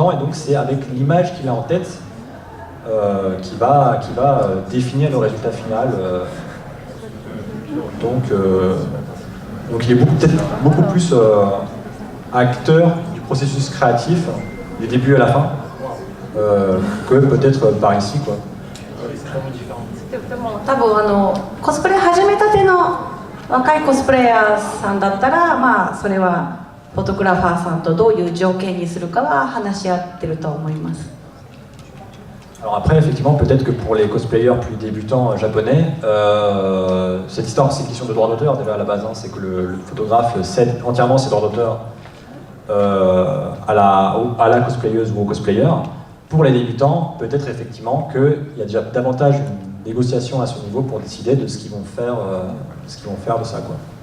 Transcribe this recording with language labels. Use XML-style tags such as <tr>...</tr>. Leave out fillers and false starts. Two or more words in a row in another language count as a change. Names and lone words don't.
<fr>Et donc c'est avec l'image qu'il a en tête qui va définir le résultat final. Donc il est peut-être beaucoup plus... acteur du processus créatif du début à la fin que peut-être par ici quoi.</fr> <ja>多分コスプレ始めたての若いコスプレイヤーさんだったらそれはフォトグラファーさんとどういう条件にするかは話し合ってると思います。</ja> <fr>Alors après, effectivement, peut-être que pour les cosplayers plus débutants japonais, cette histoire, c'est une question de droit d'auteur déjà à la base, hein, c'est que le photographe cède entièrement ses droits d'auteur à la cosplayeuse ou au cosplayer. Pour les débutants, peut-être effectivement qu'il y a déjà davantage une négociation à ce niveau pour décider de ce qu'ils vont faire, de ça, quoi.</fr>